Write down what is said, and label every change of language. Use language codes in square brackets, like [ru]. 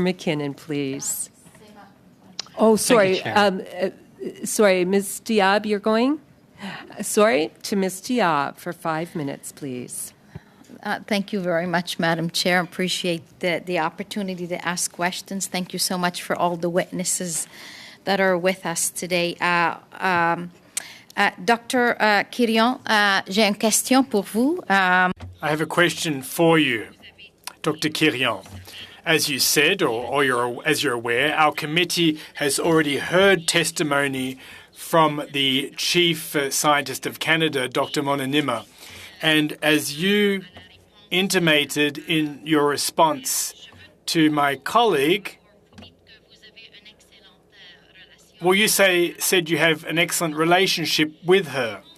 [en] McKinnon, please. Oh, sorry. Sorry, Ms. Diab, you're going? Sorry, to Ms. Diab for 5 minutes, please. Thank you very much, Madam Chair. Appreciate the opportunity to ask questions. Thank you so much for all the witnesses that are with us today. Dr. [fr] Kirion, j'ai une question pour vous. [en] I have a question for you, Dr. Kirion. As you said, as you're aware, our committee has already heard testimony from the Chief Scientist of Canada, Dr. Mononima. And as you intimated in your response to my colleague, well, you said you have an excellent relationship with her.